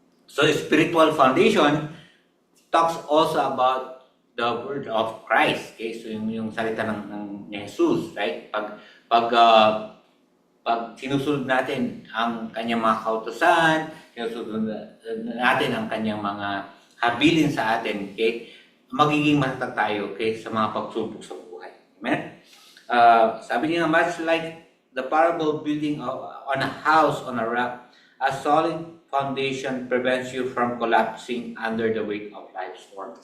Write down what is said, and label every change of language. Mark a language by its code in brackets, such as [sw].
[en] So spiritual foundation talks also about the word of Christ. [tl] Okay? So yung salita ng Jesus, right? Pag sinusunod natin ang kanyang mga kautusan, sinusunod natin ang kanyang mga habilin sa atin, okay? Magiging matatag tayo, okay, sa mga pagsubok sa buhay. Amen? Sabi niya, [en] much like the parable building on a house on a rock, a solid foundation prevents you from collapsing under the weight of life's storm.